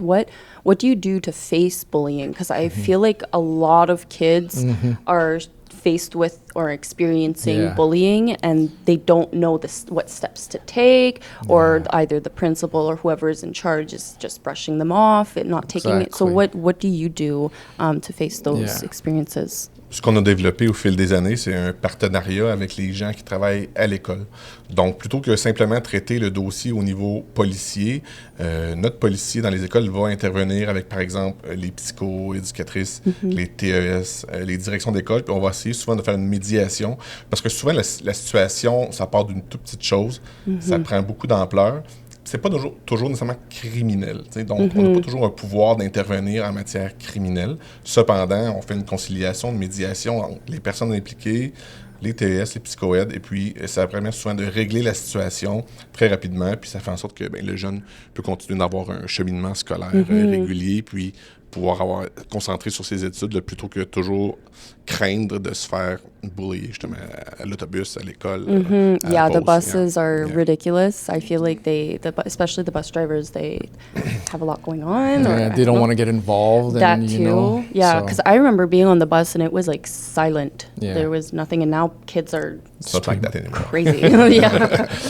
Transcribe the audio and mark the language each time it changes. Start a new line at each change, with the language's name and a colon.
English: What do you do to face bullying? Because I feel like a lot of kids are faced with or experiencing bullying, and they don't know what steps to take, or either the principal or whoever is in charge is just brushing them off and not taking it. So what do you do to face those experiences?
French: Ce qu'on a développé au fil des années, c'est un partenariat avec les gens qui travaillent à l'école. Donc, plutôt que simplement traiter le dossier au niveau policier, notre policier dans les écoles va intervenir avec, par exemple, les psycho-éducatrices, les TES, les directions d'école, puis on va essayer souvent de faire une médiation, parce que souvent, la situation, ça part d'une toute petite chose, ça prend beaucoup d'ampleur. C'est pas toujours nécessairement criminel. Donc, on n'a pas toujours un pouvoir d'intervenir en matière criminelle. Cependant, on fait une conciliation, une médiation entre les personnes impliquées, les TES, les psychoèdes, et puis ça permet souvent de régler la situation très rapidement, puis ça fait en sorte que le jeune peut continuer d'avoir un cheminement scolaire régulier, puis pouvoir concentrer sur ses études plutôt que toujours craindre de se faire bully justement à l'autobus, à l'école.
English: Yeah, the buses are ridiculous. I feel like especially the bus drivers, they have a lot going on. They don't want to get involved. That and, too. You know, yeah, because I remember being on the bus and it was like silent. Yeah. There was nothing, and now kids are It's not like that anymore. crazy. Yeah.